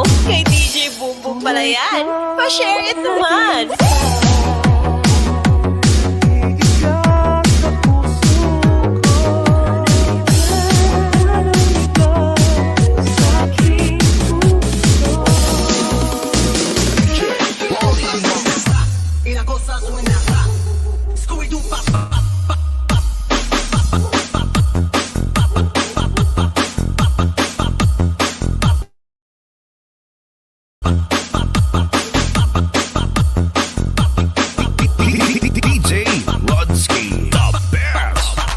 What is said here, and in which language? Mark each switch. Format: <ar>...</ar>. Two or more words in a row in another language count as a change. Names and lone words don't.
<tl>Kay DJ Boom Boom pala yan. Pa-share it naman. Ikaw sa puso ko, sa aking puso.</tl> <es>Y la cosa suena ra. Scooby-Doo pa pa.</es> <en>DJ Rodsky, the best.</en>